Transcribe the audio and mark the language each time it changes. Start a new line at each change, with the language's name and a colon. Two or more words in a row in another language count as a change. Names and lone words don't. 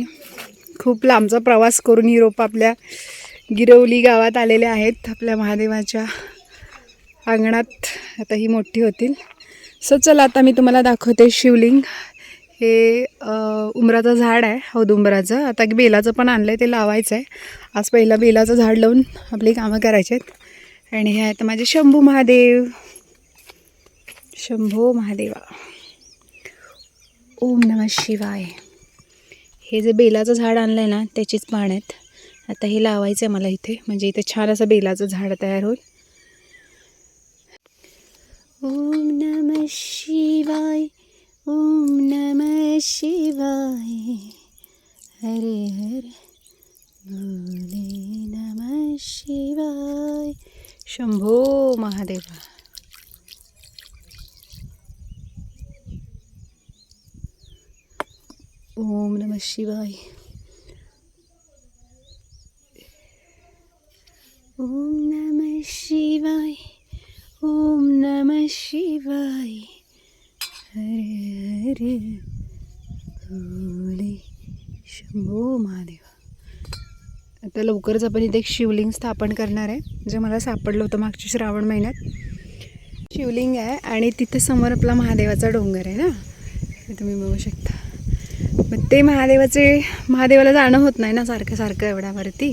Marathi: खूप लांबचा प्रवास करून ही रोपं आपल्या गिरवली गावात आलेले आहेत, आपल्या महादेवाच्या अंगणात. आता ही मोठी होतील. सो चला आता मी तुम्हाला दाखवते शिवलिंग. हे उंबराचं झाड आहे, औदुंबराचं. आता बेलाचं पण आणलं आहे, ते लावायचं आहे. आज पहिला बेलाचं झाड लावून आपली कामं करायची आहेत. आणि हे आहेत माझे शंभू महादेव. शंभो महादेवा,
Sanskrit: ओम नमः शिवाय.
Marathi: हे जे बेलाचं झाड आणलं आहे ना, त्याचीच पानं आहेत. आता हे लावायचं आहे मला इथे, म्हणजे इथे छान असं बेलाचं झाड तयार होईल.
Sanskrit: ओम नमः शिवाय, ओम नमः शिवाय, हरे हरे भोले नमः शिवाय, शंभो महादेवा. ओम नमः शिवाय, ओम नमः शिवाय, ओम नमः शिवाय, हरे हरे भोले शंभो महादेवा.
Marathi: आता लवकरच आपण इथे एक शिवलिंग स्थापन करणार आहे, जे मला सापडलं होतं मागच्या श्रावण महिन्यात. शिवलिंग आहे आणि तिथे समोर आपला महादेवाचा डोंगर आहे ना, हे तुम्ही बघू शकता. मग ते महादेवाला जाणं होत नाही ना सारखं सारखं एवढ्यावरती.